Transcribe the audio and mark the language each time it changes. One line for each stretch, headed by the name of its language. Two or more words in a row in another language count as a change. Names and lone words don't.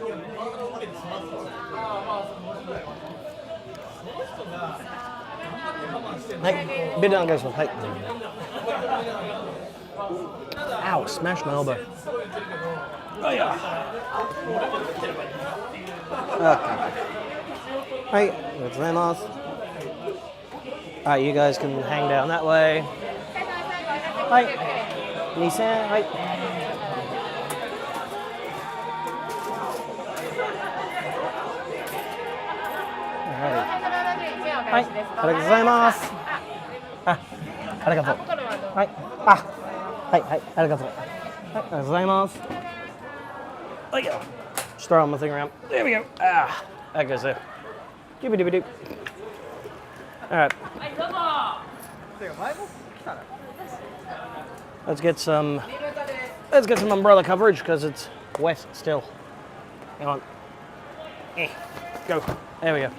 English: Hey, bit down, guys. Hey. Ow, smashed my elbow. Oh yeah. Okay. Hey, let's land off. Alright, you guys can hang down that way. Hi. Nissan, hi. Alrighty. Hi. Arigatou. Ah, arigatou. Hi. Ah. Hi, arigatou. Hi, arigatou. Oh yeah. Just throwing my thing around. There we go. Ah, that goes there. Doobie-doobie-doop. Alright. Let's get some umbrella coverage because it's wet still. Hang on. Go. There we go.